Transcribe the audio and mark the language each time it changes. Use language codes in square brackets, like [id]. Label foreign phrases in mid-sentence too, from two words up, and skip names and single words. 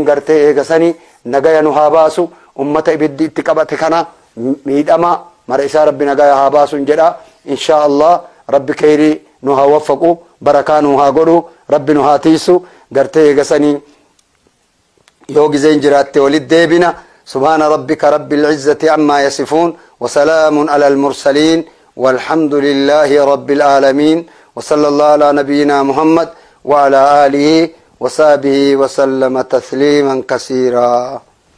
[om] gartee eegasanii nagaya nu haa baasu ummata ibiddi itti qabate kana miidhama mara isaa rabbi nagaya haa baasun jedha [ar] إن شاء الله [om] rabbi khayrii nu haa waffaqu barakaa nu haa godhu rabbi nu haa tiisu gartee eegasanii yoo gizeen jiraatte walit deebina [ar] سبحان ربك رب العزة عما يصفون وسلام على المرسلين والحمد لله رب العالمين وصلى الله على نبينا محمد وعلى آله وصحبه وسلم تسليما كثيرا